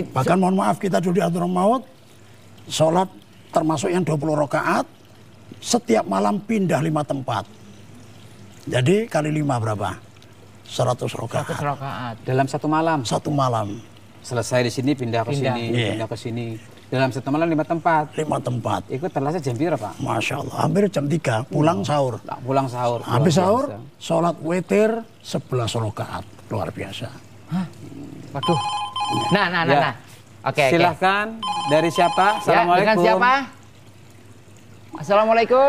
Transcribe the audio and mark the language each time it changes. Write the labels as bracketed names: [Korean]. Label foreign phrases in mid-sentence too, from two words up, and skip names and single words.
[Indonesian] bahkan mohon maaf kita dulu di Hadramut Maut sholat termasuk yang 20 rakaat setiap malam pindah 5 tempat. Jadi kali 5 berapa? 100 rakaat. 100 rakaat. Dalam satu malam. Satu malam. Selesai di sini pindah ke sini, pindah ke sini. Dalam satu malam 5 tempat. 5 tempat. Ikut terlasa jam berapa, Pak? [Arabic] ما شاء الله, [Indonesian] hampir jam 3 pulang sahur. Pulang sahur. Habis sahur, sholat witir 11 rakaat. Luar biasa. Waduh. Nah. Oke. Silahkan. Dari siapa? Assalamualaikum. Dengan siapa? Assalamualaikum.